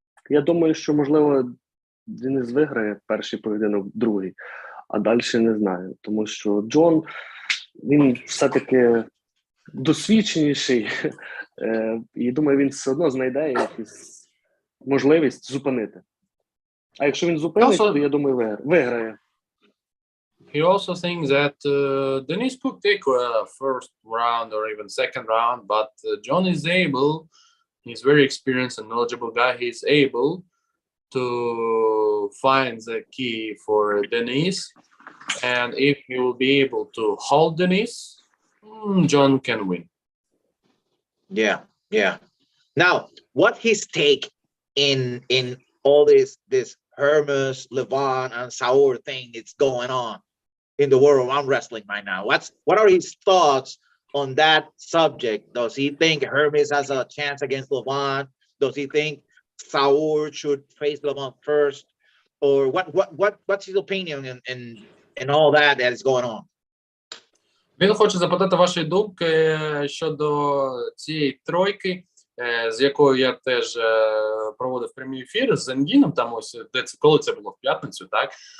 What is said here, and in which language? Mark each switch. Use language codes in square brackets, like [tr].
[uk] Я думаю, що, можливо, Денис виграє перший поєдинок, другий, а далі не знаю. Тому що Джон, він все-таки досвідченіший, і думаю, він все одно знайде якусь можливість зупинити. А якщо він зупинить, то, я думаю, виграє. [en] He also thinks that Denis could take a first round or even second round, but John is able, he's very experienced and knowledgeable guy, he's able to find the key for Denis, and if he will be able to hold Denis, John can win. Yeah. Now, what his take in all this Hermes, Levon, and Saur thing that's going on in the world of arm wrestling right now? What are his thoughts on that subject? Does he think Hermes has a chance against Levon? Does he think Saur should face Levon first? Or what's his opinion in all that is going on? [uk] Він хоче запитати вашої думки щодо цієї тройки, з якою я теж проводив прямий ефір з Зангіном, там ось, коли це було в п'ятницю, так?